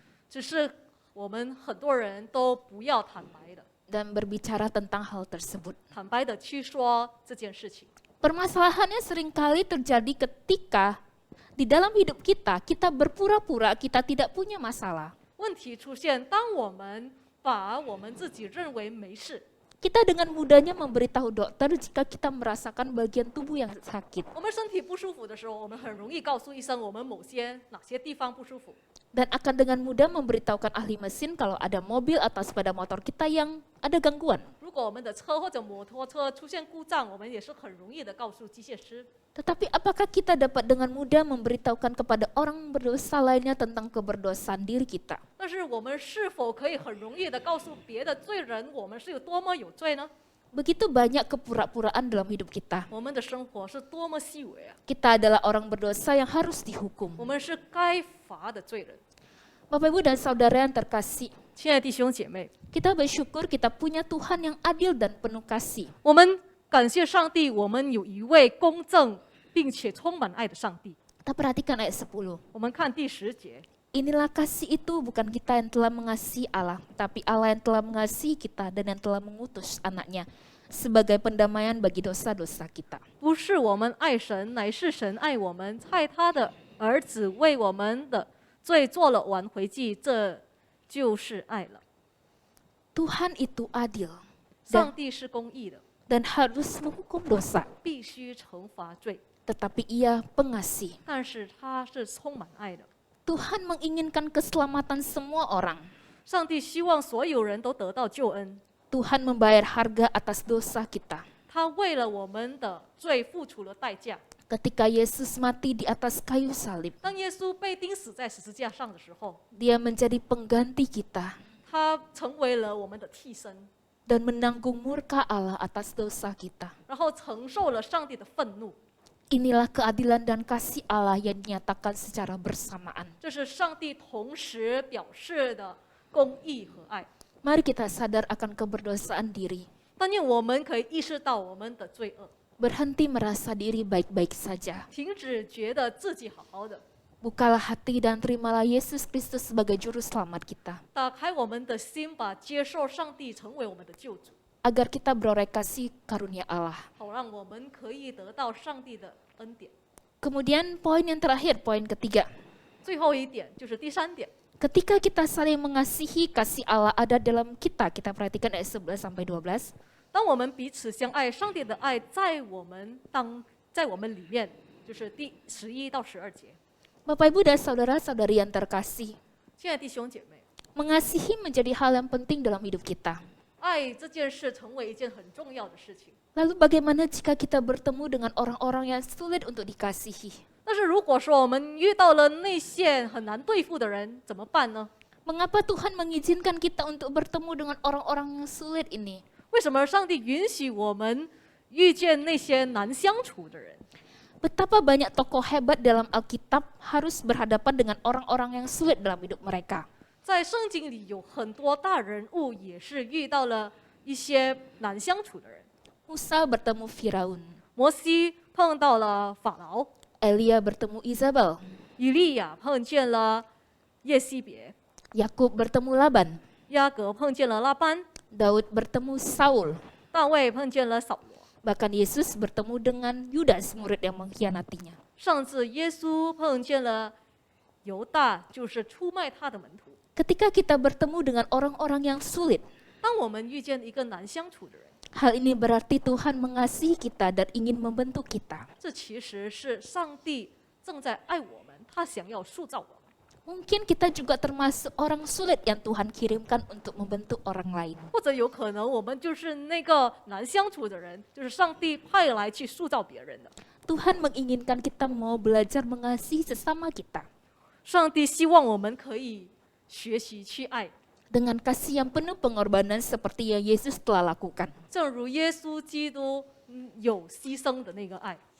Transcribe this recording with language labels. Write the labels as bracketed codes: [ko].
[zh] 只是我们很多人都不要坦白的， [id] dan berbicara tentang hal tersebut. [zh] 坦白的去说这件事情。 [id] Permasalahannya seringkali terjadi ketika di dalam hidup kita berpura-pura kita tidak punya masalah. [zh] 问题出现，当我们把我们自己认为没事， [id] Kita dengan mudahnya memberitahu dokter jika kita merasakan bagian tubuh yang sakit. [zh] 我们身体不舒服的时候，我们很容易告诉医生我们哪些地方不舒服。 [id] Dan akan dengan mudah memberitahukan ahli mesin kalau ada mobil atau sepeda motor kita yang ada gangguan. [zh] 如果我们的车或者摩托车出现故障，我们也是很容易的告诉机械师。 [id] Tetapi apakah kita dapat dengan mudah memberitahukan kepada orang berdosa lainnya tentang keberdosaan diri kita? [zh] 但是我们是否可以很容易的告诉别的罪人，我们是有多么有罪呢？ [id] Begitu banyak kepura-puraan dalam hidup kita. [zh] 我们的生活是多么细微啊！ [id] Kita adalah orang berdosa yang harus dihukum. [zh] 我们是该罚的罪人。 [id] Bapak Ibu dan saudara yang terkasih, [zh] 亲爱的弟兄姐妹， [id] kita bersyukur kita punya Tuhan yang adil dan penuh kasih. [zh] 我们感谢上帝，我们有一位公正并且充满爱的上帝。 [id] Kita perhatikan ayat 10. [zh] 我们看第10节， [id] Inilah kasih itu bukan kita yang telah mengasihi Allah, tapi Allah yang telah mengasihi kita dan yang telah mengutus anaknya sebagai pendamaian bagi dosa-dosa kita. [zh] 不是我们爱神，乃是神爱我们，派他的儿子为我们的罪做了挽回祭，这就是爱了。 [id] Tuhan itu adil [zh] 上帝是公义的， [id] dan harus menghukum dosa, [zh] 必须惩罚罪， [id] tetapi ia pengasih. [zh] 但是他是充满爱的。 [id] Tuhan menginginkan keselamatan semua orang. [zh] 上帝希望所有人都得到救恩， [id] Tuhan membayar harga atas dosa kita. [zh] 他为了我们的罪付出了代价。 [id] Ketika Yesus mati di atas kayu salib, [zh] 当耶稣被钉死在十字架上的时候， [id] Dia menjadi pengganti kita [zh] 他成为了我们的替身， [id] dan menanggung murka Allah atas dosa kita. [zh] 然后承受了上帝的愤怒。 [id] Inilah keadilan dan kasih Allah yang dinyatakan secara bersamaan. [zh] 这是上帝同时表示的公义和爱。 [id] Mari kita sadar akan keberdosaan diri. [zh] 但愿我们可以意识到我们的罪恶， [id] Berhenti merasa diri baik-baik saja. [zh] 停止觉得自己好好的， [id] Bukalah hati dan terimalah Yesus Kristus sebagai juru selamat kita. [zh] 打开我们的心吧，接受上帝成为我们的救主， [id] Agar kita beroleh kasih karunia Allah. [zh] 好让我们可以得到上帝的恩典。 [id] Kemudian poin yang terakhir, poin ketiga. [zh] 最后一点就是第3点， [id] Ketika kita saling mengasihi, kasih Allah ada dalam kita. Kita perhatikan ayat 11 sampai 12. [zh] 当我们彼此相爱，上帝的爱在我们里面，就是第11到12节。 [id] Bapak Ibu dan saudara-saudari yang terkasih, [zh] 亲爱的弟兄姐妹， [id] mengasihi menjadi hal yang penting dalam hidup kita. [zh] 爱这件事成为一件很重要的事情。 [id] Lalu bagaimana jika kita bertemu dengan orang-orang yang sulit untuk dikasihi? [zh] 但是如果说我们遇到了那些很难对付的人，怎么办呢？ [id] Mengapa Tuhan mengizinkan kita untuk bertemu dengan orang-orang yang sulit ini? [zh] 为什么上帝允许我们遇见那些难相处的人。 [id] Betapa banyak tokoh hebat dalam Alkitab harus berhadapan dengan orang-orang yang sulit dalam hidup mereka. [zh] 在圣经里有很多大人物也是遇到了一些难相处的人。 [id] Musa bertemu Firaun, [zh] 摩西碰到了法老， [id] Elia bertemu Izabel, [zh] 以利亚碰见了耶西别， [id] Yakub bertemu Laban, [zh] 雅各碰见了拉班， [id] Daud bertemu Saul, [zh] 大卫碰见了扫罗， [id] bahkan Yesus bertemu dengan Yudas, murid yang mengkhianatinya. [zh] 甚至耶稣碰见了犹大，就是出卖他的门徒。 [id] Ketika kita bertemu dengan orang-orang yang sulit, [zh] 当我们遇见一个难相处的人， [id] hal ini berarti Tuhan mengasihi kita dan ingin membentuk kita. [zh] 这其实是上帝正在爱我们，他想要塑造我们。 [id] Mungkin kita juga termasuk orang sulit yang Tuhan kirimkan untuk membentuk orang lain. [zh] 或者有可能我们就是那个难相处的人，就是上帝派来去塑造别人的。 [id] Tuhan menginginkan kita mau belajar mengasihi sesama kita [zh] 上帝希望我们可以学习去爱， [id] dengan kasih yang penuh pengorbanan seperti yang Yesus telah lakukan. [zh] 正如耶稣基督有牺牲的那个爱。